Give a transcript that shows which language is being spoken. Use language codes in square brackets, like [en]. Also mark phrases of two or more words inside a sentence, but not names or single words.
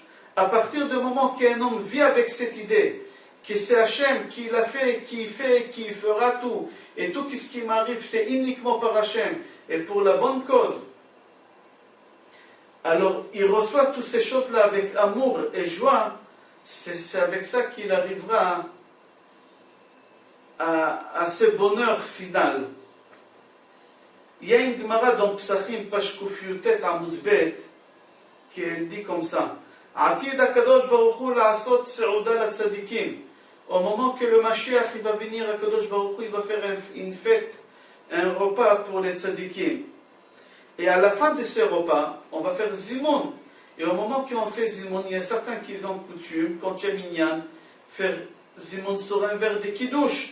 [fr] À partir du moment qu'un homme vit avec cette idée, que c'est Hachem qui l'a fait, qui fera tout, et tout ce qui m'arrive c'est uniquement par Hachem, et pour la bonne cause, alors il reçoit toutes ces choses-là avec amour et joie, c'est avec ça qu'il arrivera à ce bonheur final. Il y a une Gemara dans Psachim, page [he] קוף יוד טית עמוד בית, [fr] qui dit comme ça: [he] עתיד הקדוש ברוך הוא לעשות סעודה לצדיקים. [fr] Au moment que le Mashiach il va venir, [he] הקדוש ברוך הוא [fr] il va faire une fête, un repas pour les tzadikim. Et à la fin de ce repas, on va faire Zimoun. Et au moment qu'on fait Zimoun, il y a certains qui ont coutume, quand il y a Minyan, faire Zimoun sur un verre de Kiddush.